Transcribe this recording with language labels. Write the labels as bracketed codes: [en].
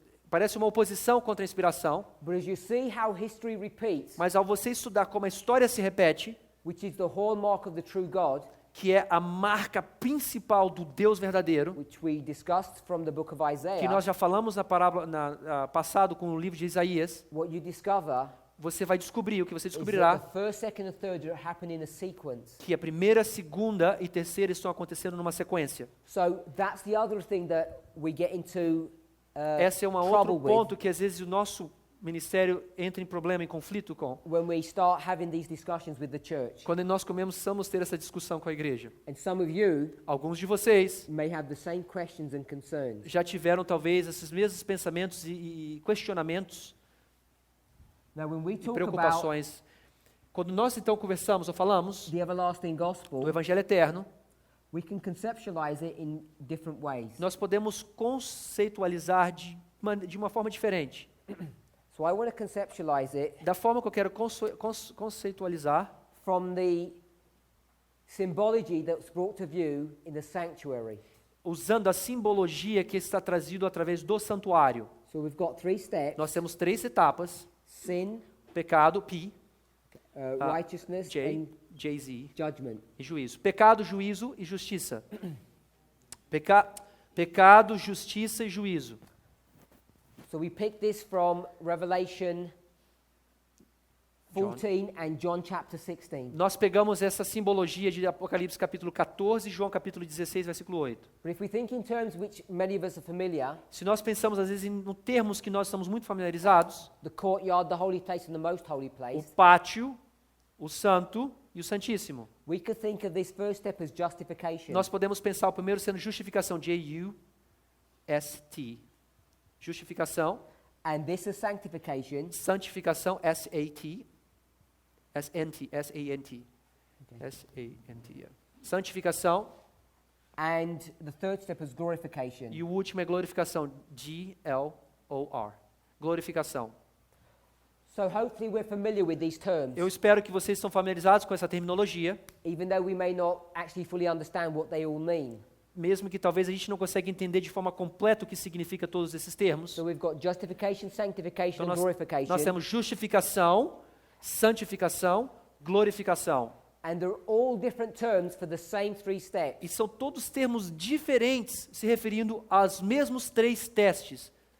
[pt] parece uma oposição contra a inspiração, [en] But as you see how history repeats, [pt] mas ao você estudar como a história se repete, [en] which is the hallmark of the true God, [pt] que é a marca principal do Deus verdadeiro, [en] which we discussed from the book of [pt] que [en] Isaiah, [pt] nós já falamos na parábola passado com o livro de Isaías, [en] what you discover [pt] você vai descobrir, o que você [en] is that [pt] descobrirá, [en] the first, second, and third are happening in a sequence. [pt] que a primeira, segunda e terceira estão acontecendo numa sequência. [en] So that's the other thing that we get into [pt] Esse é um [en] trouble [pt] outro [en] with [pt] ponto que às vezes o nosso ministério entra em problema, em conflito com, [en] when we start having these discussions with the church. [pt] quando nós começamos a ter essa discussão com a igreja. [en] And some of you [pt] Alguns de vocês [en] may have the same questions and concerns. [pt] já tiveram talvez esses mesmos pensamentos e questionamentos [en] Now, when we [pt] e [en] talk about [pt] preocupações. Quando nós então conversamos ou falamos [en] the everlasting gospel, [pt] do Evangelho Eterno, [en] we can conceptualize it in different ways. [pt] nós podemos conceitualizar de uma forma diferente. [en] So I want to conceptualize it [pt] Da forma que eu quero conceitualizar, [en] from the symbology that's brought to view in the sanctuary. [pt] usando a simbologia que está trazido através do santuário. [en] So we've got three steps: [pt] Nós temos 3 etapas: [en] sin, [pt] pecado, P, [en] righteousness, J, and J-Z, judgment. [pt] e juízo. Pecado, juízo e justiça. Pecado, justiça e juízo. [en] So we pick this from Revelation John. 14 and John chapter 16. [pt] Nós pegamos essa simbologia de Apocalipse capítulo 14 e João capítulo 16, versículo 8. [en] But if we think in terms which many of us are familiar, [pt] Se nós pensamos às vezes em termos que nós estamos muito familiarizados, [en] the courtyard, the holy place, and the most holy [pt] o [en] place, [pt] pátio, o santo e o santíssimo. [en] we could think of this first step as justification. [pt] Nós podemos pensar o primeiro sendo justificação, J-U-S-T. Justificação, [en] And this is sanctification, [pt] santificação, S-A-T. S-N-T, S-A-N-T. S-A-N-T, yeah. Santificação, [en] and the third step is glorification. [pt] e o último é glorificação, G-L-O-R. Glorificação. [en] So hopefully we're familiar with these terms, [pt] Eu espero que vocês estão familiarizados com essa terminologia, [en] even though we may not actually fully understand what they all mean. [pt] mesmo que talvez a gente não consiga entender de forma completa o que significa todos esses termos. [en] So we've got justification, sanctification, [pt] Então [en] and glorification. [pt] nós temos justificação, santificação, glorificação. [en] And they're all different terms for the same 3 steps. [pt] E são todos termos diferentes, se referindo aos mesmos 3 testes.